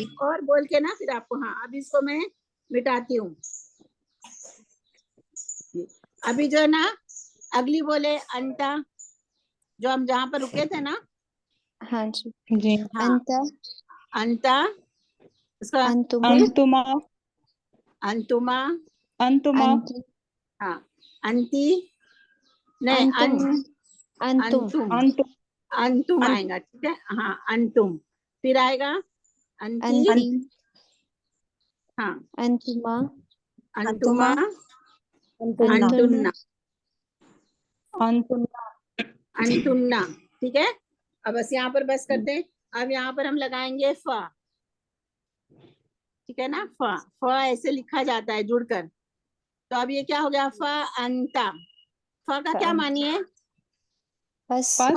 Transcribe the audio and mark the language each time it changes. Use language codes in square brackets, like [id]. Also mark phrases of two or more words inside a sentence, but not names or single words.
[hi] और बोल के ना फिर आपको, हाँ, अब इसको मैं मिटाती हूँ। अभी जो है ना, अगली बोले अंता, जो हम जहाँ पर रुके थे ना, हाँ जी जी। हाँ, अंता अंता, उसका अंतुमा अंतुमा अंतुमा, अंतुमा अंतु हाँ, अंती, नहीं, अंतुम अंतुम अंतुम, अंतु अंतुम अंत आएगा। ठीक है, हाँ, अंतुम, फिर आएगा अंती, अंति हाँ, अंतुमा अंतुमा, अंतुन्ना अंतुन्ना, अंतुन्ना अंतुन्ना। ठीक है, अब बस यहाँ पर बस करते हैं। अब यहाँ पर हम लगाएंगे फ। ठीक है ना, फ, फ ऐसे लिखा जाता है जुड़कर। तो अब ये क्या हो गया, फ अंता। फ का क्या मानिए, बस बस